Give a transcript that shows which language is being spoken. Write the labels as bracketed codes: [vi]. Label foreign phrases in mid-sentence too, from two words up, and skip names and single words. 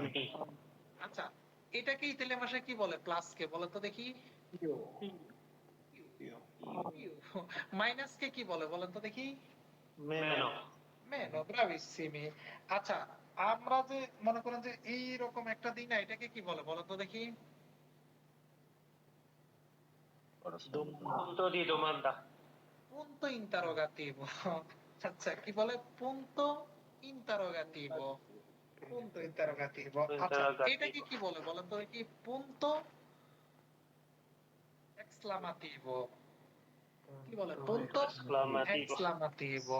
[bn] আচ্ছা, এটাকে ইতালিয়ান ভাষায় কি বলে? প্লাস কে বলেন তো দেখি? মাইনাস কে কি বলে বলেন তো দেখি? [it] meno. meno, bravissimi. [bn] আচ্ছা, আমরা যে মনে করেন যে এইরকম একটা দিন, এটাকে কি বলে বলেন তো দেখি? [it] punto di domanda। punto interrogativo. [bn] আচ্ছা, কি বলে? [it] punto interrogativo. punto interrogativo. [bn] আচ্ছা, এটাকে কি বলে বলেন তো দেখি? [it] punto esclamativo. [bn] কি বলে? [it] punto esclamativo.